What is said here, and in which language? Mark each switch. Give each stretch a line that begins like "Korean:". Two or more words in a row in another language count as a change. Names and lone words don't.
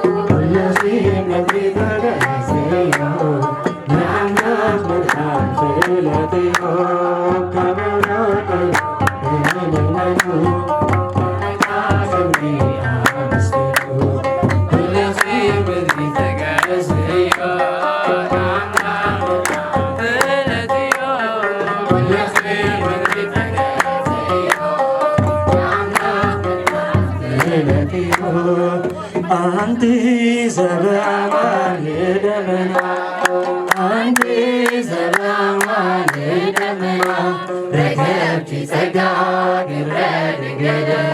Tigrinya: ኩልኺ ምድሪ ተገዝዮ ለአምላኽ መድኃኒት ኩልኺ ከበሮ ንዑ እልል በሉ፣ ንጎይታ ክብሪ አመስግኑ። ኩልኺ ምድሪ ተገዝዮ ለአምላኽ መድኃኒት ኩልኺ ምድሪ ተገዝዮ ለአምላኽ መድኃኒት
Geez: አንቲ ዘበአማን ደመና፣ አንቲ ዘበአማን ደመና፣ ረከብቲ ጸጋ ግብረ ድንግል